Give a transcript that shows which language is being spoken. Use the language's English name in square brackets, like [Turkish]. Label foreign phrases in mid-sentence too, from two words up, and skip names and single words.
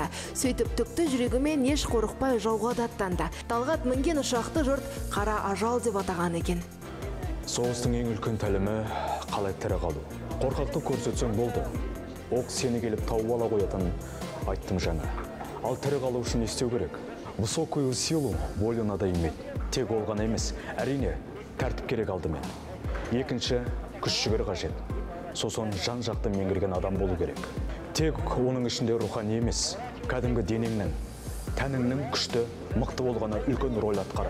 [Kazakh] Сөйтіп түкті жүрегімен еш қорықпай жауға аттанды. Талғат мінген ұшақты жұрт қара ажал деп атаған екен. Соғыстың ең үлкен тәлімі қалай тірі қалу. Қорқақты көрсетсең болды. Оқ сені келіп тауып ала қоятын айттым жаңа. Ал тірі қалу үшін не істеу керек? [Russian] Высокую силу волю надо иметь. [Kazakh] Тек ол ғана емес, әрине, тәртіп керек алдымен. Екінші, күш-жігер қажет. Сосын жан-жақты меңгерген адам болу керек. Тек оның ішінде рухани емес, кәдімгі денеңнің, тәніңнің күшті, мықты болғаны үлкен рөл атқарады.